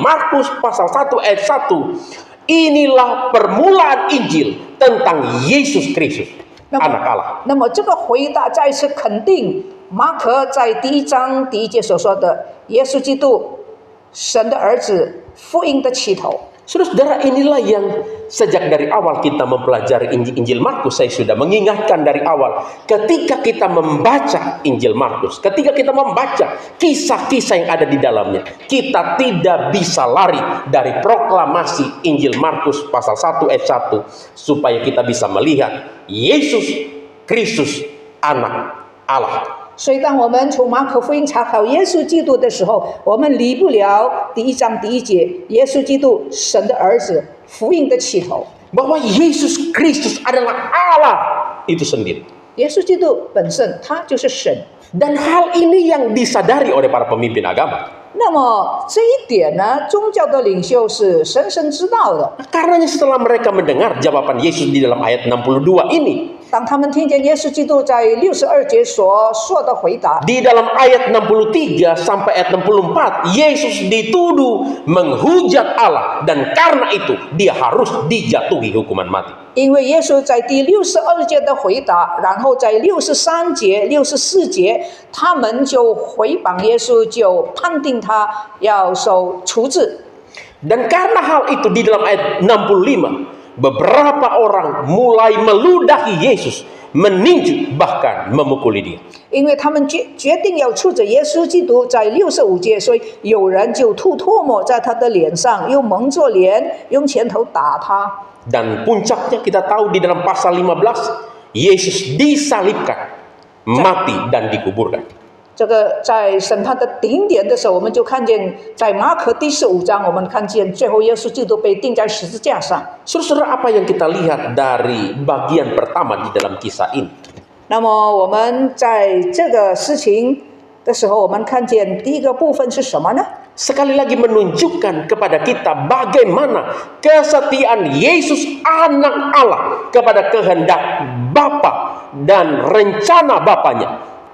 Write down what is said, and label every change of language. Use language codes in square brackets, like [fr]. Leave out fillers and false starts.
[id] Markus pasal 1 ayat 1. Inilah permulaan Injil tentang Yesus Kristus, Anak Allah. [zh] 那么这个回答再次肯定马可在第1章第1节所说的耶稣基督，神的儿子，福音的起头。 [id] Saudara-saudara, inilah yang sejak dari awal kita mempelajari Injil Markus, saya sudah mengingatkan dari awal. Ketika kita membaca Injil Markus, ketika kita membaca kisah-kisah yang ada di dalamnya, kita tidak bisa lari dari proklamasi Injil Markus pasal 1 ayat 1, supaya kita bisa melihat Yesus Kristus, Anak Allah. [zh] 所以，当我们从马可福音查考耶稣基督的时候，我们离不了第1章第1节，耶稣基督，神的儿子，福音的起头。 [id] Bahwa Yesus Kristus adalah Allah itu sendiri. [zh] 耶稣基督本身，他就是神。 [id] Dan hal ini yang disadari oleh para pemimpin agama. [zh] 那么这一点呢，宗教的领袖是深深知道的。 [id] Karenanya setelah mereka mendengar jawaban Yesus di dalam ayat 62 ini, [zh] 当他们听见耶稣基督在62节所说的回答， [id] di dalam ayat 63 sampai ayat 64, Yesus dituduh menghujat Allah dan karena itu dia harus dijatuhi hukuman mati. [zh] 因为耶稣在第62节的回答，然后在63节、64节，他们就回谤耶稣，就判定他要受处置。 [id] Dan karena hal itu di dalam ayat 65, beberapa orang mulai meludahi Yesus, meninju bahkan memukuli dia. [zh] 因为他们决定要处置耶稣基督，在65节，所以有人就吐唾沫在他的脸上，又蒙着脸，用拳头打他。 [id] Dan puncaknya kita tahu di dalam pasal 15, Yesus disalibkan, mati dan dikuburkan. [zh] 这个在审判的顶点的时候，我们就看见在马可第15章，我们看见最后耶稣基督被钉在十字架上。 [id] Saudara, apa yang kita lihat dari bagian pertama di dalam kisah ini? [zh] 那么我们在这个事情的时候，我们看见第一个部分是什么呢？ [id] Sekali lagi menunjukkan kepada kita bagaimana kesetiaan Yesus Anak Allah kepada kehendak Bapa dan rencana Bapanya.